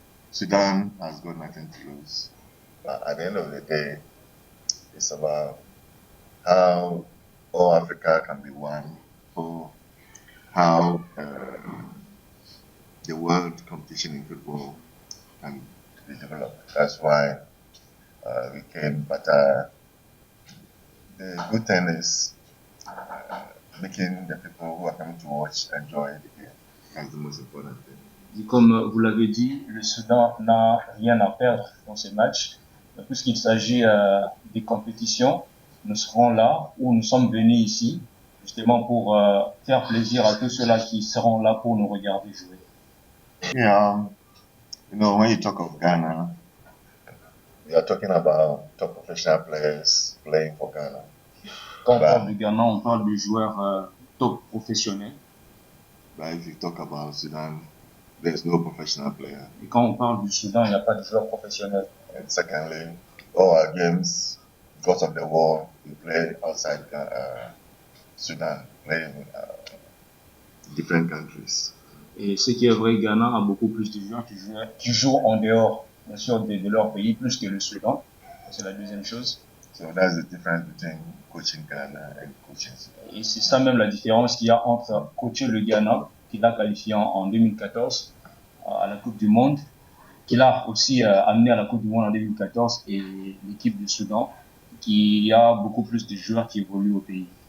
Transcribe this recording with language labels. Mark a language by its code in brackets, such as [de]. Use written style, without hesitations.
[en] Sudan has got nothing to lose. But at the end of the day, it's about how all Africa can be one, or how the world competition in football can be developed. That's why we came. But the good thing is making the people who are coming to watch enjoy the game. That's the most important thing. [fr] Comme vous l'avez dit, le Soudan n'a rien à perdre dans ces matchs. Puisqu'il s'agit des compétitions, nous serons là, où nous sommes venus ici, justement pour faire plaisir à tous ceux-là qui seront là pour nous regarder jouer. [en] Yeah, you know, when you talk of Ghana, we are talking about top professional players playing for Ghana. [fr] Quand on parle du Ghana, on parle de joueurs top professionnels. [en] But if you talk about Sudan, there's no professional player. [fr] Et quand on parle du Soudan, il n'y a pas de joueurs professionnels. [en] And secondly, all our games, because of the war, we play outside Sudan, playing in different countries. [fr] Et ce qui est vrai, Ghana a beaucoup plus de joueurs qui jouent en dehors, bien sûr, de leur pays, plus que le Soudan. C'est la deuxième chose. [en] So that's the difference between coaching Ghana and coaching Sudan. [fr] Et c'est ça même la différence qu'il y a entre coacher le Ghana, qui l'a qualifié en 2014 à la Coupe du Monde, qui l'a aussi amené à la Coupe du Monde en 2014, et l'équipe du Soudan, qui a beaucoup plus de joueurs qui évoluent au pays.